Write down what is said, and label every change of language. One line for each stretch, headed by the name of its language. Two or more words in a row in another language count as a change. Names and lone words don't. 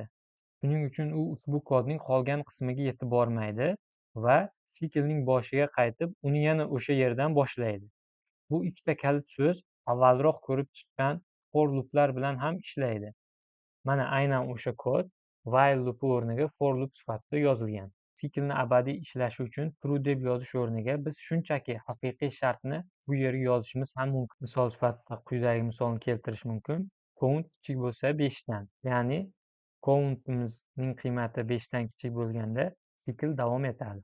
Uzbek: Shuning uchun u ushbu kodning qolgan qismiga yetib bormaydi va siklning boshiga qaytib, uni yana o'sha yerdan boshlaydi. Bu ikkita kalit so'z avvalroq ko'rib chiqqan
English: for looplar
Uzbek: bilan ham ishlaydi. Mana aynan o'sha kod
English: while loop
Uzbek: o'rniga
English: for loop
Uzbek: sifatida yozilgan. Siklni abadiy ishlashi uchun true deb yozish o'rniga biz shunchaki haqiqiy shartni bu yerga yozishimiz ham mumkin. Misol sifatida quyidagi misolni keltirish mumkin. Count kichik bo'lsa 5 dan, ya'ni count'imizning qiymati 5 dan kichik bo'lganda sikl davom etadi.